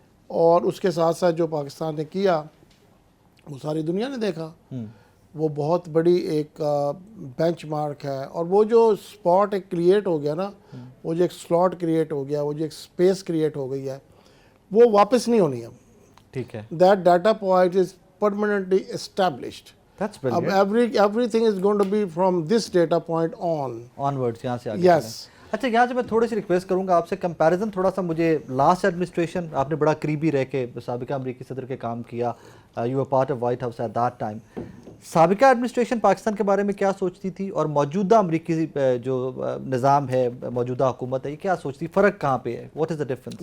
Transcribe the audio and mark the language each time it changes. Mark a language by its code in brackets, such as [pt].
[hi] और उसके साथ साथ जो पाकिस्तान ने किया वो सारी दुनिया ने देखा, वो बहुत बड़ी एक बेंचमार्क है। और वो जो स्पॉट एक क्रिएट हो गया ना, वो जो एक स्लॉट क्रिएट हो गया, वो जो एक स्पेस क्रिएट हो गई है, वो वापस नहीं होनी अब। ठीक है, [en] that data point is permanently established. That's brilliant. [hi] अब [en] everything is going to be from this data point onwards, [hi] यहाँ से आगे। [en] yes. [hi] अच्छा, यहाँ से मैं थोड़ी सी रिक्वेस्ट करूँगा आपसे, कंपैरिजन थोड़ा सा मुझे लास्ट एडमिनिस्ट्रेशन, आपने बड़ा करीबी रह के साबिका अमरीकी सदर के काम किया, [en] You were part of White House at that time. [hi] साबिका administration Pakistan के बारे में क्या सोचती थी और मौजूदा अमरीकी जो निज़ाम है, मौजूदा हुकूमत है, ये क्या सोचती, फ़र्क कहाँ पे है, [en] What is the difference?